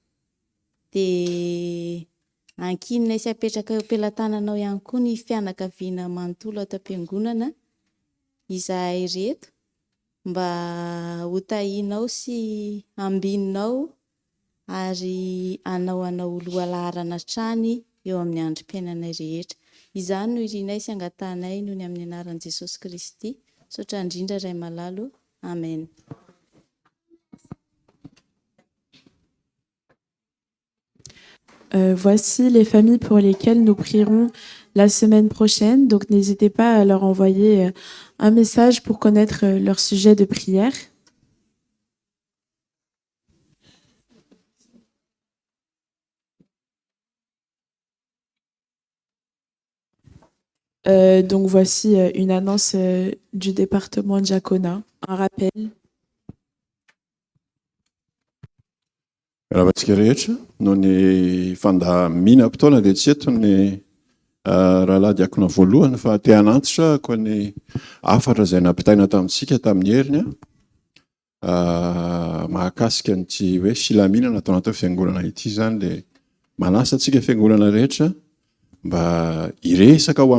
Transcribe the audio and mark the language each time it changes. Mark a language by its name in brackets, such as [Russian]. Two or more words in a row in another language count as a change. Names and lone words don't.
[Malagasy] Dia ankinina sy apetraka eo am-pelatananao ihany koa ny fianakaviana manontolo ato am-piangonana izahay reto mba ho tahinao sy ambininao ary hanao olo laharana hatrany eo amin'ny androm-piainanay rehetra. Izany no irinay sy angatanay noho ny amin'ny anaran'i Jesosy Kristy. Misaotra indrindra Ray Malalo. Amen. [French] Voici les familles pour lesquelles nous prierons la semaine prochaine. Donc n'hésitez pas à leur envoyer un message pour connaître leur sujet de prière. Donc voici une annonce du département de Diaconat, un rappel. [Malagasy] Raha antsika rehetra no ny fandaminam-potoana dia tsy eto ny rahalahy diakona voalohany fa te hanantitra koa ny afatra izay nampitaina tamintsika tamin'ny heriny mahakasika nyty hoe filaminana atao anaty fiangonana ity zany dia manasa antsika fiangonana rehetra mba iresaka ho